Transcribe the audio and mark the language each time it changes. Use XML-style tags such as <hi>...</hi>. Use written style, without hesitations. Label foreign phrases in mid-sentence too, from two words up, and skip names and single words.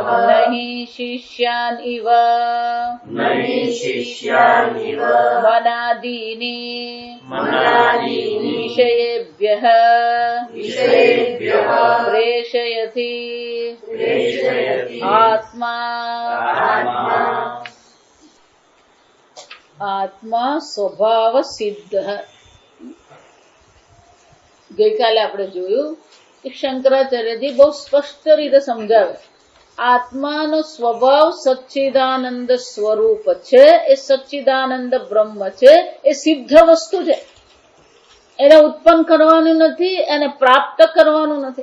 <sa>न हि शिष्यान् इव न हि शिष्यानिव मनादीनि मनादीनि विषयेभ्यः विषयेभ्यः प्रेषयति प्रेषयति</sa> <gu>आत्मा આત્મા સ્વભાવ સિદ્ધ. ગઈકાલે આપણે જોયું કે શંકરાચાર્યજી બહુ સ્પષ્ટ રીતે સમજાવે આત્માનો સ્વભાવ સચ્ચિદાનંદ સ્વરૂપ છે, એ સચ્ચિદાનંદ બ્રહ્મ છે, એ સિદ્ધ વસ્તુ છે, એને ઉત્પન્ન કરવાનું નથી, એને પ્રાપ્ત કરવાનું નથી.</gu>